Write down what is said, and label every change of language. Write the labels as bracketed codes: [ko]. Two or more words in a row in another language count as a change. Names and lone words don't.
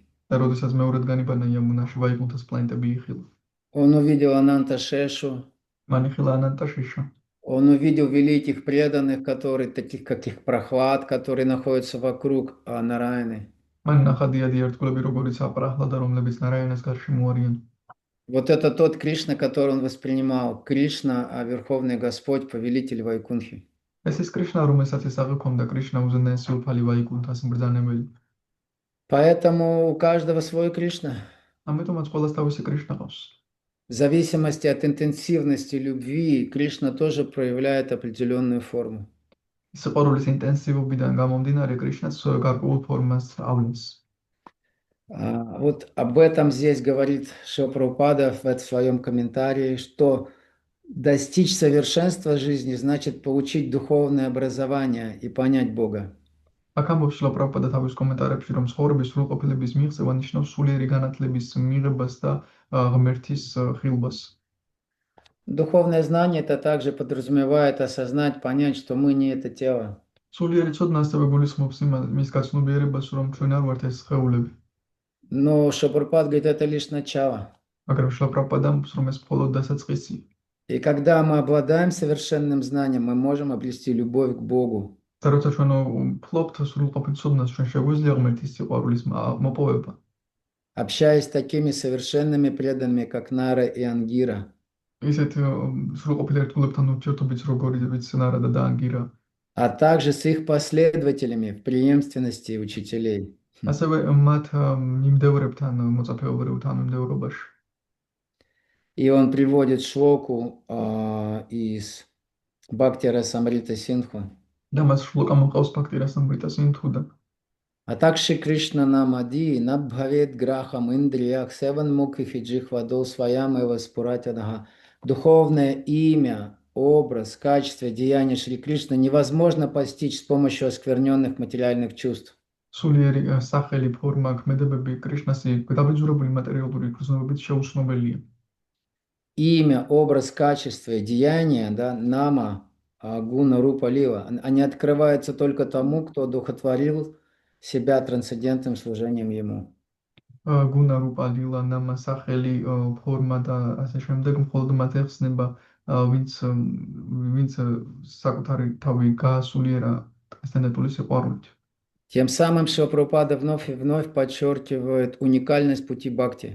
[ka] და როდესაც მეორედ განიბანა ямუნაში ვაიკუნთას პლანეტები იხილა. [ru] Он увидел Ананта Шешу. [ka] მან იხილა ანანტა შეშა. [ru] Он увидел великих преданных, которые, таких как их Прохлад, которые находятся вокруг Нараяны. [ka] მან ნახა დიადი ერთგულები, როგორიც აპრაჰლადა, რომლებიც ნარაიანას გარშემო არიან. [ru] Вот это тот Кришна, который он воспринимал. Кришна, Верховный Господь, повелитель Вайкунхи. [ka] ეს ის კრიშნა, რომელსაც ის აღიქვამდა, კრიშნა უზენაესი უფალი ვაიკუნთას მბრძანებელი. [ru] Поэтому у каждого свой Кришна. [ka] ამიტომაც ყველას თავისი კრიშნა ყავს. [ru] В зависимости от интенсивности любви, Кришна тоже проявляет определенную форму. [ka] სიყვარულის ინტენსივობიდან გამომდინარე, კრიშნას გარკვეულ ფორმას ავლენს. [ru] Вот об этом здесь говорит Шрила Прабхупада в своем комментарии, что достичь совершенства жизни значит получить духовное образование и понять Бога. [ka] აქ ამბობს შრილა პრაბჰუპადა თავის კომენტარებში, რომ ცხოვრების სრულყოფილების მიღწევა ნიშნავს სულიერი განათლების მიღებას და ღმერთის ხილვას. [ru] Духовное знание это также подразумевает осознать, понять, что мы не это тело. [ka] სულიერი ცოდნა ასევე გულისხმობს მის გაცნობიერებას, რომ ჩვენ არ ვართ ეს სხეულები. [ru] Но Шрила Прабхупада говорит, это лишь начало. [ka] მაგრამ შრილა პრაბჰუპადა ამბობს, რომ ეს მხოლოდ დასაწყისია. [ru] И когда мы обладаем совершенным знанием, мы можем обрести любовь к Богу. [ka] და როცა ჩვენ ვფლობთ სრულყოფილ ცოდნას, ჩვენ შეგვიძლია ღმერთის სიყვარულის მოპოვება. [ru] Общаясь с такими совершенными преданными, как Нара и Ангира. [ka] ისეთ სრულყოფილ ერთგულებთან ურთიერთობით, როგორიც ნარა და ანგირა. [ru] А также с их последователями в преемственности учителей. [ka] ასევე მათ მიმდევრებთან მოწაფეობრივ თანმიმდევრობაში. [ru] И он приводит шлоку из Бхакти Расамрита Синдху. [ka] და მას შლოკა მოყავს ბhakti rasamrita sindhudან. [sa] अतः श्रीकृष्णनामादि न भवेद्ग्राह्यमिन्द्रियैः सेवोन्मुखे हि जिह्वादौ स्वयमेव स्फुरत्यदः. [ru] Духовное имя, образ, качество, деяния Шри Кришны невозможно постичь с помощью оскверненных материальных чувств. [ka] სულიერი სახელი, ფორმა, ქმედებები კრიშნას დაბინძურებული მატერიალური გრძნობებით შეუცნობელია. [ru] Имя, образ, качество, деяние, да, [sa] नाम, गुण, रूप, लीला, [ru] они открываются только тому, кто одухотворил себя трансцендентным служением Ему. [sa] गुण, रूप, लीला, नाम, [ka] სახელი, ფორმა და ასე შემდეგ მხოლოდ მათ ეხსნება, ვინც საკუთარი თავი გაასულიერა ტრანსცენდენტული სიყვარულით. [ru] Тем самым Шрила Прабхупада вновь и вновь подчеркивает уникальность пути бхакти.